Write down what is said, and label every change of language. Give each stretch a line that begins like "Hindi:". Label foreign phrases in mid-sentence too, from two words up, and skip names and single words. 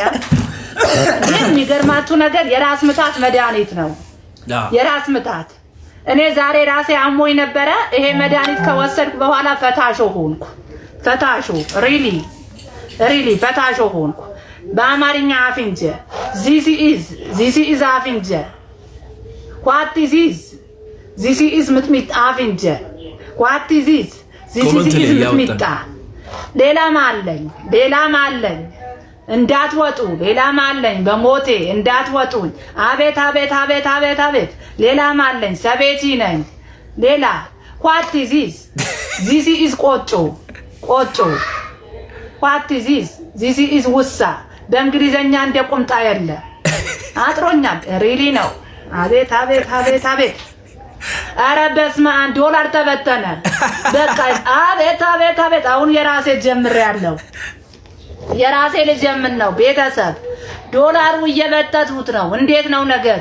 Amharic: የሚገርማችሁ ነገር የራስ ምታት መድኃኒት ነው። የራስ ምታት እኔ ዛሬ ራሴ አሞኝ ነበረ። ይሄ መድኃኒት ከወሰድኩ በኋላ ፈታሾ ሆንኩ። ፈታሾ ሪሊ ፈታሾ ሆንኩ። በአማርኛ አፍንጀ
English: this is
Amharic: አፍንጀ
English: what is this is
Amharic: ምጥሚጣ አፍንጀ
English: what is this is
Amharic: ምጥሚጣ። ሌላም አለኝ እንዳትወጡ፣ ሌላም አለኝ በሞቴ እንዳትወጡኝ። አቤት ሌላም አለኝ ሰቤቲ ነኝ። ሌላ
English: what is this is
Amharic: ቆጮ
English: what is this is
Amharic: ውሳ። በእንግሊዘኛ እንደ ቁምጣ የለ አጥሮኛል። ሪሊ ነው። አቤት ኧረ በስመ አብ ዶላር ተበተነ። በቃ አቤት አሁን የራሴ ጀምሬያለሁ። የራሴ ልጀምር ነው። ቤተሰብ ዶላሩ እየበተቱት ነው። እንዴት ነው ነገሩ?